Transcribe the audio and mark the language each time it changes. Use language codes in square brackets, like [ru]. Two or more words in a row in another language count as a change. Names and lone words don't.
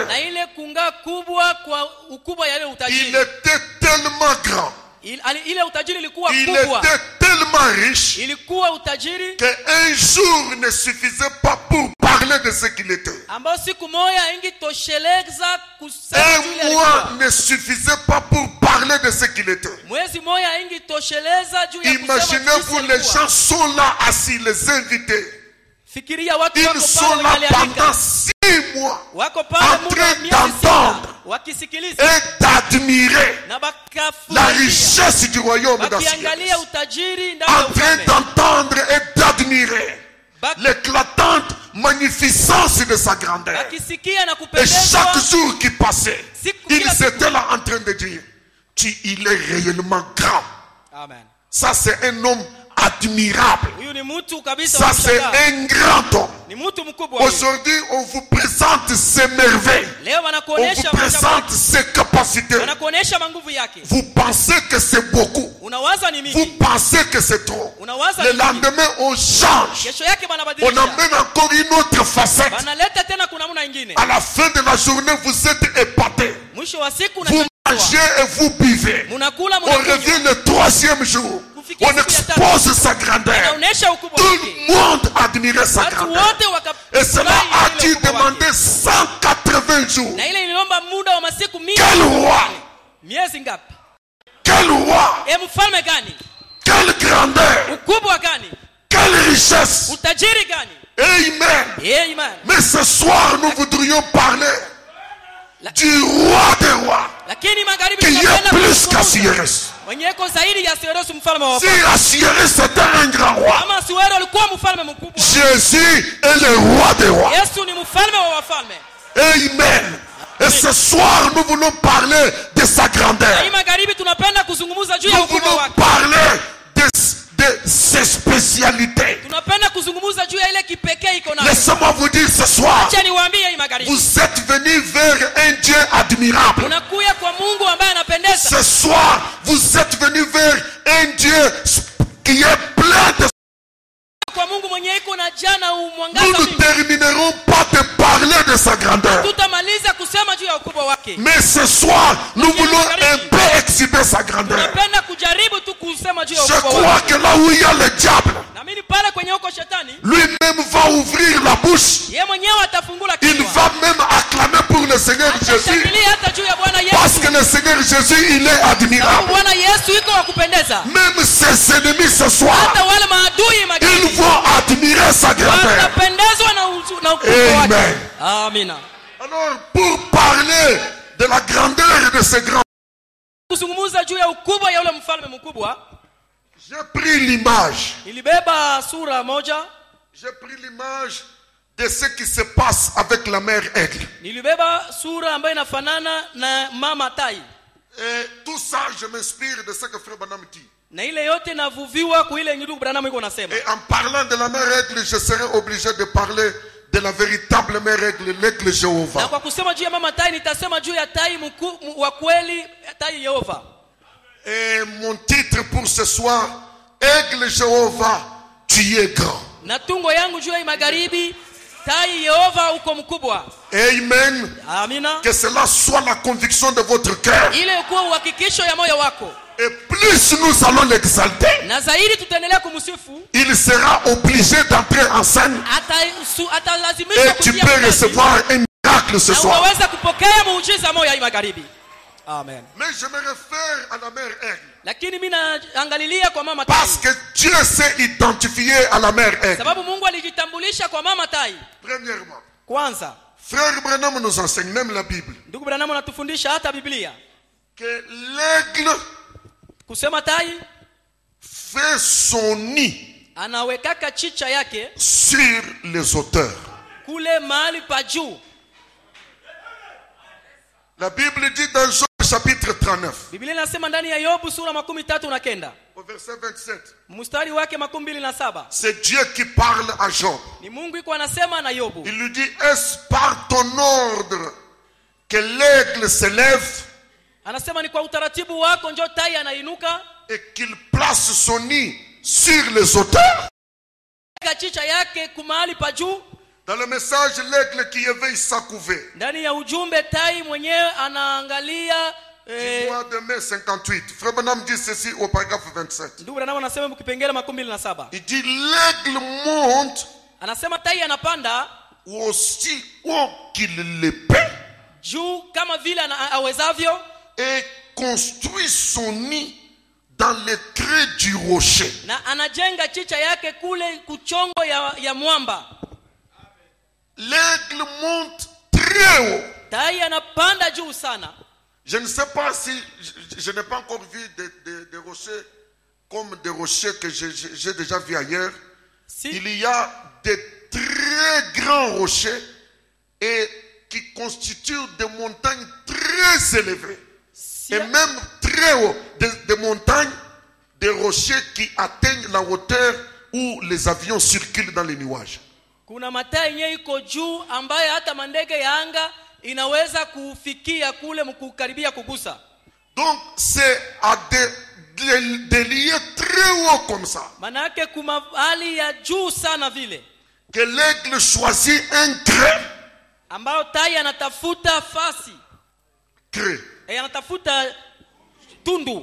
[sw] na ile kungaa kubwa kwa ukubwa ya ile [fr] Il [sw] utajiri. [fr] était tellement grand, [sw] Ile utajiri ilikuwa [fr] il [sw] kubwa, [fr] était tellement riche [sw] ilikuwa utajiri [fr] qu'un jour ne suffisait pas pour parler de ce qu'il était. [sw] ambao siku moja ingitosheleza kusema juu ile [fr] Un mois [sw] alikuwa. [fr] ne suffisait pas pour parler de ce qu'il était. [sw] Mwezi moja ingitosheleza juu ya kusema [fr] Imaginez-vous, [sw] jinsi [fr] les [sw] alikuwa. [fr] gens sont là assis, les invités. [sw] Fikiria watu [fr] Ils [sw] wako [fr] sont [sw] pale [fr] là [sw] walialika. [fr] pendant 6 mois [sw] Wako pale [fr] en [sw] muda wa [fr] train [sw] miezi [fr] d'entendre [sw] 6 wakisikiliza [fr] et d'admirer [sw] na [fr] la [sw] bakafurahia [fr] richesse du royaume dans ce [sw] wakiangalia [fr] pays. [sw] utajiri ndani ya [fr] En train [sw] ufalme. [fr] d'entendre et d'admirer [sw] Bak- [fr] l'éclatante magnificence de sa grandeur. [sw] Wakisikia na [fr] Et [sw] kupendezwa. [fr] chaque jour qui passait, [sw] Siku [fr] ils [sw] kila siku. [fr] étaient là en train de dire, il est réellement grand. Amen. Ça c'est un homme admirable. [sw] Huyu ni mtu kabisa [fr] Ça [sw] wa [fr] c'est [sw] kushangaa. [fr] un grand homme. [sw] Ni mtu mkubwa huyu. [fr] Aujourd'hui, on vous présente ses merveilles. [sw] Leo [fr] On vous [sw] wanakuonesha [fr] présente ses capacités. [sw] wanakuonesha manguvu yake. [fr] Vous pensez que c'est beaucoup. [sw] Unawaza ni [fr] Vous [sw] mingi. [fr] pensez que c'est trop. [sw] Unawaza [fr] Le [sw] ni mingi. [fr] lendemain, on change. [sw] Kesho yake [fr] On [sw] banabadilisha. [fr] amène encore une autre facette. [sw] Banaleta tena kuna namna nyingine. [fr] À la fin de la journée, vous êtes épaté. [sw] Mwisho wa siku [fr] Vous mangez et vous buvez. [sw] Munakula [fr] On [sw] munakunywa. [fr] revient le 3e jour. On expose sa grandeur. [sw] Anaonesha ukubwa [fr] Tout [sw] wake. [fr] le monde admirait sa [sw] Watu [fr] grandeur. [sw] wote [fr] Et cela [sw] wakafurahi [fr] a [sw] ile [fr] dû [sw] ukubwa [fr] demander [sw] wake. [fr] 180 jours. [sw] Na ile ililomba muda wa masiku 100. [fr] Quel roi! [sw] Miezi ngapi? [fr] Quel roi! [sw] Mfalme gani? [fr] Quelle grandeur! [sw] Ukubwa gani? [fr] Quelle richesse! [sw] Utajiri gani? Amen! Amen. [fr] Mais ce soir, nous voudrions parler du roi des rois, [sw] Lakini magharibi [fr] qui est [sw] tunapenda [fr] plus [sw] kuzungumza. [fr] qu'Assyrus. [sw] Mwenye iko zaidi ya Cyrus mfalme wa [fr] Si [sw] wafalme. [fr] Assyrus était un grand roi, [sw] Kama Asuero alikuwa mfalme mkubwa. [fr] Jésus est le roi des rois. [sw] Yesu ni mfalme wa wafalme. Amen. [fr] Et ce soir, nous voulons parler de sa [sw] Na [fr] grandeur. [sw] hii magharibi tunapenda kuzungumza juu ya [fr] Nous [sw] ukubwa [fr] voulons [sw] wake. [fr] parler de ses spécialités. [sw] Tunapenda kuzungumza juu ya ile kipekee iko nayo. [fr] Laissez-moi vous dire ce soir, [sw] Acha niwaambie hii magharibi. [fr] vous êtes venus vers un Dieu admirable. [sw] Unakuja kwa Mungu ambaye anapendeza. [fr] Ce soir, vous êtes venus vers un Dieu qui est plein de... [sw] Kwa Mungu mwenye iko na jana [fr] Nous [sw] umwangaza [fr] ne [sw] mingi. [fr] terminerons pas de parler de sa grandeur. [sw] Tutamaliza kusema juu ya ukubwa wake. [fr] Mais ce soir, nous voulons un peu exhiber sa grandeur. [sw] Tunapenda kujaribu tu kusema juu ya [fr] Je [sw] ukubwa [fr] crois [sw] wake. [fr] que là où il y a le diable, [sw] Na mimi pale kwenye huko shetani, [fr] lui-même va ouvrir la bouche. [sw] yeye mwenyewe atafungula [fr] Il [sw] kinywa. [fr] va même acclamer pour le Seigneur Jésus. [sw] Atashangilia hata juu ya Bwana [fr] Parce [sw] Yesu. [fr] que le Seigneur Jésus, il est [sw] Sababu [fr] admirable. [sw] Bwana Yesu iko wa kupendeza. [fr] Même ses ennemis ce soir, [sw] Hata wale maadui [fr] ils [sw] magharibi [fr] vont admirer sa grandeur. [sw] watapendezwa na ukubwa wake. Amen. Amina. [fr] Alors, pour parler de la grandeur de ce grand, [sw] Kuzungumza juu ya ukubwa ya ule mfalme mkubwa, [fr] j'ai pris l'image. [sw] ilibeba sura moja. [fr] J'ai pris l'image de ce qui se passe avec la mère aigle. [sw] Nilibeba sura ambayo inafanana na mama tai. [fr] Et tout ça, je m'inspire de ce que Frère Branham dit. [sw] Na ile yote navuviwa kwa ile ndugu Branham iko nasema. [fr] Et en parlant de la mère aigle, je serai obligé de parler de la véritable mère aigle, l'aigle [sw] Na [fr] Jéhovah. [sw] kwa kusema juu ya mama tai nitasema juu ya tai mkuu wa kweli, tai Yehova. [fr] Et mon titre pour ce soir, Aigle Jéhovah, tu es grand. [sw] Na tungo yangu juu ya magharibi, Tai Yehova uko mkubwa. Amen. Amina. [fr] Que cela soit la conviction de votre cœur. [sw] Ile kuwa uhakikisho ya moyo wako. [fr] Et plus nous allons l'exalter, [sw] Na zaidi tutaendelea kumsifu. [fr] il sera obligé d'entrer en scène. [sw] Atalazimishwa [fr] Et tu peux recevoir un miracle ce soir. [sw] Unaweza kupokea muujiza moyo hii magharibi. Amen. [fr] Mais je me réfère à la mère Aigle. [sw] Lakini mimi naangalilia kwa mama Tai. [fr] Parce que Dieu s'est identifié à la mère Aigle. [sw] Sababu Mungu alijitambulisha kwa mama Tai. [fr] Premièrement, [sw] Kwanza, [fr] Frère Branham nous enseigne, même la Bible, [sw] ndugu Branham anatufundisha hata Biblia. [fr] que l'aigle [sw] Kusema Tai [fr] fait son nid [sw] anawekaka chicha yake [fr] sur les hauteurs. [sw] kule mahali pa juu. [fr] La Bible dit dans Job chapitre 39, [sw] Biblia inasema ndani ya Yobu sura 39 [fr] au verset 27, [sw] mstari wake 27. [fr] c'est Dieu qui parle à Job. [sw] Ni Mungu iko anasema na Yobu. [fr] Il lui dit, est-ce par ton ordre que l'aigle se lève [sw] Anasema ni kwa utaratibu wako ndio tai anainuka [fr] et qu'il place son nid sur les hauteurs? [sw] chicha yake kumahali pa juu. [fr] Dans le message, l'aigle qui éveille sa couvée. [sw] Ndani ya ujumbe tai mwenyewe anaangalia [fr] Du mois de mai 58. Frère Branham dit ceci au paragraphe 27. [sw] ndugu Branham anasema mkipengele 27. [fr] Il dit l'aigle monte [sw] Anasema tai anapanda [fr] aussi haut qu'il le peut [sw] juu kama vile awezavyo [fr] et construit son nid dans les creux du rocher. [sw] na anajenga chicha yake kule kuchongo ya mwamba. [fr] L'aigle monte très haut. [sw] Tai anapanda juu sana. [fr] Je ne sais pas si je n'ai pas encore vu des rochers comme des rochers que j'ai déjà vu ailleurs. Si. Il y a des très grands rochers et qui constituent des montagnes très élevées. Si. Et même très haut, des montagnes, des rochers qui atteignent la hauteur où les avions circulent dans les nuages. [sw] Kuna matai yenye iko juu ambaye hata mandege ya anga inaweza kufikia kule mkukaribia kugusa. [fr] Donc c'est à des lieux très hauts comme ça [sw] Manake kuma hali ya juu sana vile [fr] que l'aigle choisit un creux. [sw] ambao tai anatafuta fasi. [fr] Creux. [sw] Anatafuta tundu.